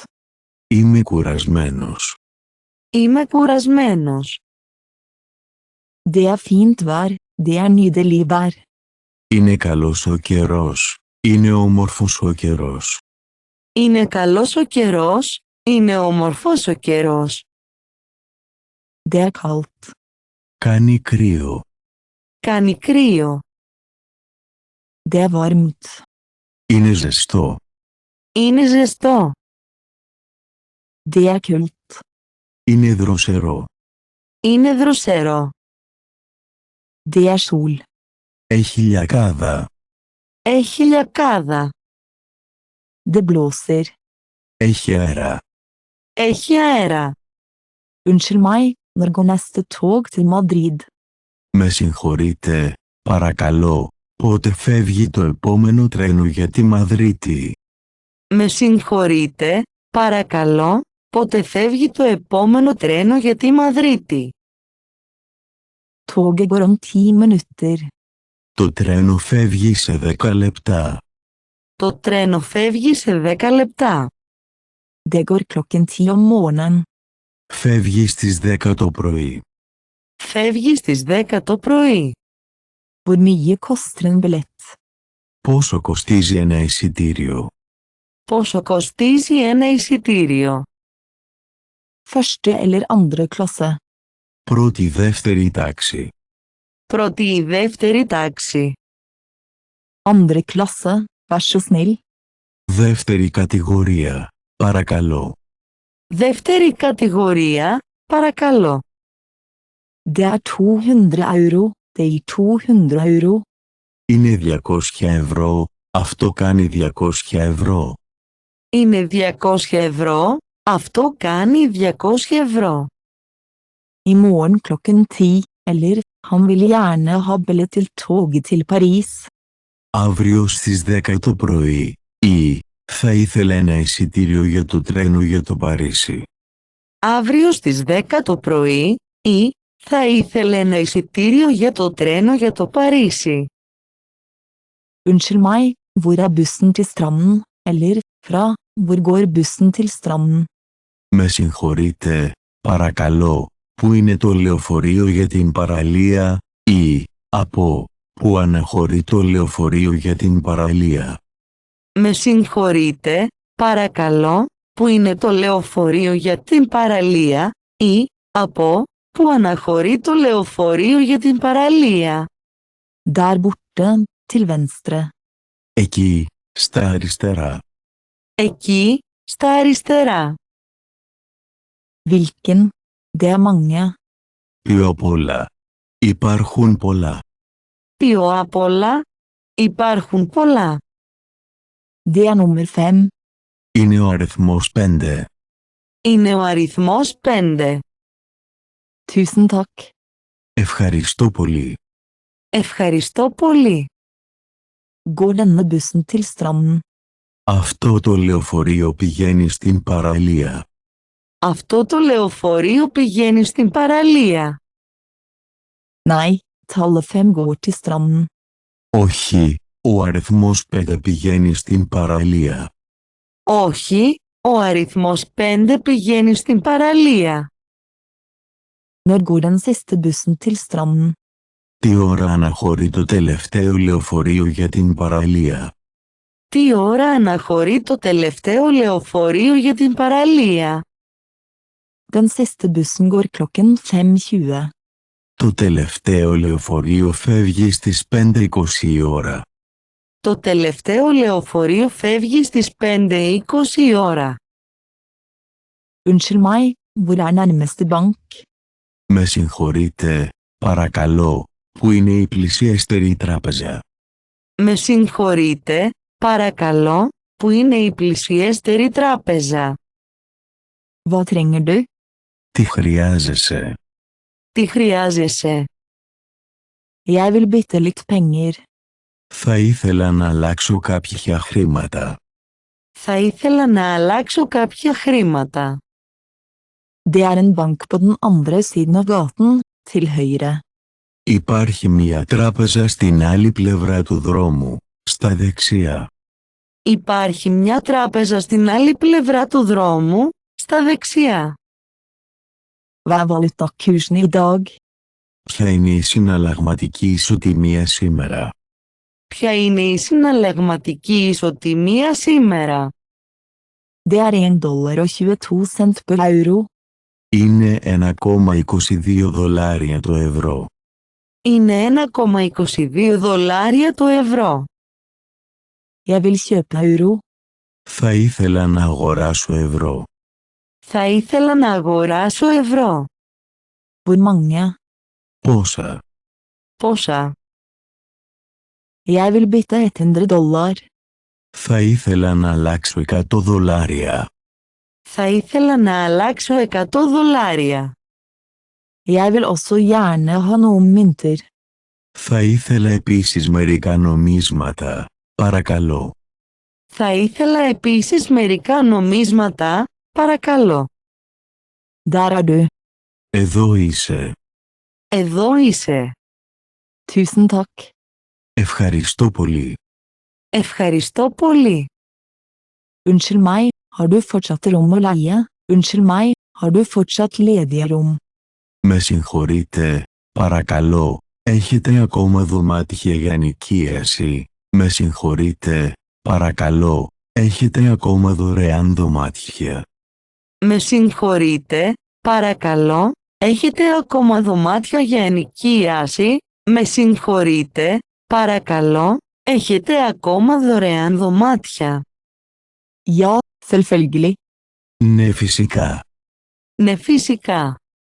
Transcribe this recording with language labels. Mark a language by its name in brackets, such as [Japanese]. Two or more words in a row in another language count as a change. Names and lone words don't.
[Greek] Είμαι κουρασμένος. Είμαι κουρασμένος. [Norwegian] Det er fint vær. Det er nydelig vær. [Greek] Είναι καλός ο καιρός. Είναι όμορφος ο καιρός. Είναι καλός ο καιρός. Είναι όμορφος ο καιρός. [Norwegian] Det er kaldt. [Greek] Κάνει κρύο. Κάνει κρύο. [Norwegian] Det er varmt. [Greek] Είναι ζεστό. Είναι ζεστό. [Norwegian] Det er kuldt. [Greek] Είναι δροσερό. Είναι δροσερό. [Norwegian] Det er sol. [Greek] Έχει λιακάδα. Έχει λιακάδα. [Norwegian] Det blåser. [Greek] Έχει αέρα. Έχει αέρα. [Norwegian] Unnskyld meg, når går neste tog til Madrid? [Greek] Με συγχωρείτε, παρακαλώ, πότε φεύγει το επόμενο τρένο για τη Μαδρίτη? Με συγχωρείτε, παρακαλώ, πότε φεύγει το επόμενο τρένο για τη Μαδρίτη? [Norwegian] Toget går om 10 minutter. [Greek] Το τρένο φεύγει σε 10 λεπτά. Το τρένο φεύγει σε 10 λεπτά. [Norwegian] Det går klokken 10 om morgenen. [Greek] Φεύγει στις 10 το πρωί. Φεύγει στις 10 το πρωί. [Norwegian] Hvor mye koster en billett? [Greek] Πόσο κοστίζει ένα εισιτήριο? Πόσο κοστίζει ένα εισιτήριο? [Norwegian] Første eller andre klasse? [Greek] Πρώτη δεύτερη τάξη. Πρώτη ή δεύτερη τάξη. [Norwegian] Andre klasse, vær så snill. [Greek] Δεύτερη κατηγορία. Παρακαλώ. Δεύτερη κατηγορία, παρακαλώ. [Norwegian] Det er 200 euro, det gir 200 euro. [Greek] Είναι 200 ευρώ. Αυτό κάνει 200 ευρώ. Είναι 200 ευρώ, αυτό κάνει 200 ευρώ. [Norwegian] I morgen klokken 10, eller, han vil gjerne ha billett til toget til Paris. [Greek] Αύριο στις 10 το πρωί. Ή θα ήθελα ένα εισιτήριο για το τρένο για το Παρίσι. Αύριο στις 10 το πρωί, ή θα ήθελε ένα εισιτήριο για το τρένο για το Παρίσι. [Norwegian] Unnskyld meg, hvor er bussen til stranden, eller, fra, hvor går bussen til stranden? [Greek] Με συγχωρείτε, παρακαλώ, πού είναι το λεωφορείο για την παραλία, ή από πού αναχωρεί το λεωφορείο για την παραλία. Με συγχωρείτε, παρακαλώ, που είναι το λεωφορείο για την παραλία, ή από πού αναχωρεί το λεωφορείο για την παραλία. [Norwegian] Der borte, til venstre. [Greek] Εκεί, στα αριστερά. Εκεί, στα αριστερά. [Norwegian] Hvilken? Det er mange. [Greek] Πιο πολλά. Υπάρχουν πολλά. Πιο απ' όλα, υπάρχουν πολλά. [Norwegian] Det er nummer 5. [Greek] Είναι ο αριθμός 5. Είναι ο αριθμός 5. [Norwegian] Tusen takk. [Greek] Ευχαριστώ πολύ. Ευχαριστώ πολύ. [Norwegian] Går denne bussen til stranden? [Greek] Αυτό το λεωφορείο πηγαίνει στην παραλία. Αυτό το λεωφορείο πηγαίνει στην παραλία. [Norwegian] Nei, tallet 5 går til stranden. [Greek] Όχι, ο αριθμός 5 πηγαίνει στην παραλία. Όχι, ο αριθμός 5 πηγαίνει στην παραλία. [Norwegian] Når går den siste bussen til stranden? [Greek] Τι ώρα αναχωρεί το τελευταίο λεωφορείο για την παραλία? Τι ώρα αναχωρεί το τελευταίο λεωφορείο για την παραλία? [Norwegian] Den siste bussen går klokken 5:20. [Greek] Το τελευταίο λεωφορείο φεύγει στις 5:20 η ώρα. Το τελευταίο λεωφορείο φεύγει στις 5:20 η ώρα. [Norwegian] Unnskyld meg, hvor er nærmeste bank? [Greek] Με συγχωρείτε, παρακαλώ, πού είναι η πλησιέστερη τράπεζα? Με συγχωρείτε, παρακαλώ, που είναι η πλησιέστερη τράπεζα? [Norwegian] Hva trenger du? [Greek] Τι χρειάζεσαι? Τι χρειάζεσαι? [Norwegian] Jeg vil bytte litt penger. [Greek] Θα ήθελα να αλλάξω κάποια χρήματα. Θα ήθελα να αλλάξω κάποια χρήματα. [Norwegian] Det er en bank på den andre siden av gaten, til høyre. [Greek] Υπάρχει μια τράπεζα στην άλλη πλευρά του δρόμου, στα δεξιά. Υπάρχει μια τράπεζα στην άλλη πλευρά του δρόμου, στα δεξιά. [Norwegian] Hva er valutakursen i dag? [Greek] Ποια είναι η συναλλαγματική ισοτιμία σήμερα? Ποια είναι η συναλλαγματική ισοτιμία σήμερα? [Norwegian] Det er $1,22 per euro. [Greek] Είναι 1,22 δολάρια το ευρώ. Είναι 1,22 δολάρια το ευρώ. [Norwegian] Jeg vil kjøpe euro. [Greek] Θα ήθελα να αγοράσω ευρώ. Θα ήθελα να αγοράσω ευρώ. [Norwegian] Hvor mange? [Greek] Πόσα? Πόσα? [Norwegian] Jeg vil bytte $100. [Greek] Θα ήθελα να αλλάξω 100 δολάρια. Θα ήθελα να αλλάξω 100 δολάρια. [Norwegian] Jeg vil også gjerne ha noen mynter. [Greek] Θα ήθελα επίσης μερικά νομίσματα, παρακαλώ. Θα ήθελα επίσης μερικά νομίσματα, παρακαλώ. [Norwegian] Der er du. [Greek] Εδώ είσαι. Εδώ είσαι. [Norwegian] Tusen takk. [Greek] Ευχαριστώ πολύ. Ευχαριστώ πολύ. [Norwegian] Unnskyld meg, har du fortsatt rom å leie? Unnskyld meg, har du fortsatt ledige rom? [Greek] Με συγχωρείτε, Παρακαλώ, έχετε ακόμα δωμάτια για ενοικίαση? Με συγχωρείτε, παρακαλώ, έχετε ακόμα δωρεάν δωμάτια? Με συγχωρείτε, παρακαλώ, έχετε ακόμα δωμάτια για ενοικίαση? Με συγχωρείτε, παρακαλώ, έχετε ακόμα δωρεάν δωμάτια? [Norwegian] Ja, selvfølgelig. [Greek] Ναι, φυσικά. Ναι, φυσικά.